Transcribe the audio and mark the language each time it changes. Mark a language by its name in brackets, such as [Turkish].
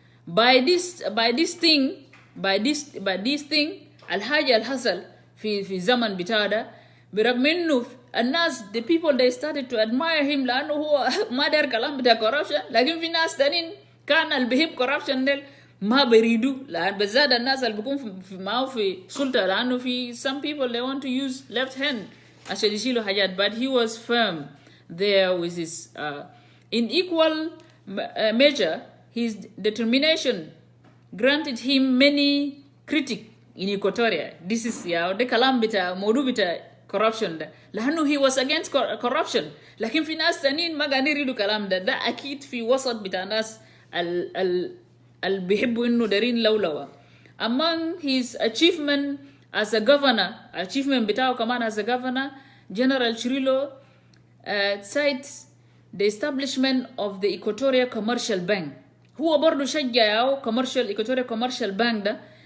[English] by this thing [Arabic] الحاجة اللي حصل في الزمن بتاعه ده برغم إنه الناس [English] the people they started to admire him [Arabic] لأنه هو ما داير كلام بتاع corruption. لكن في ناس تانيين كان اللي بيحب corruption ده ما بريدو، لأن بالذات الناس اللي بيكون معه في سلطة، لأنه في [English] some people they want to use left hand [Arabic] عشان يشيلوا حاجات. [English] But he was firm there with his in equal measure. His determination granted him many critics in Equatoria. [Arabic] This is ده كلام بتاع موضوع بتاع corruption ده، لأنه [English] he was against corruption. [Arabic] لكن في ناس تانيين ما قاعدين يريدوا كلام ده أكيد في وسط بتاع ناس اللي بيحبوا إنه دارين لولوة. [English] Among his achievement as a governor, achievement [Arabic] بتاعه كمان [English] as a governor, General Cirillo cites the establishment of the Equatorial Commercial Bank. [Arabic] هو برضو شجعه Equatorial Commercial Bank ده.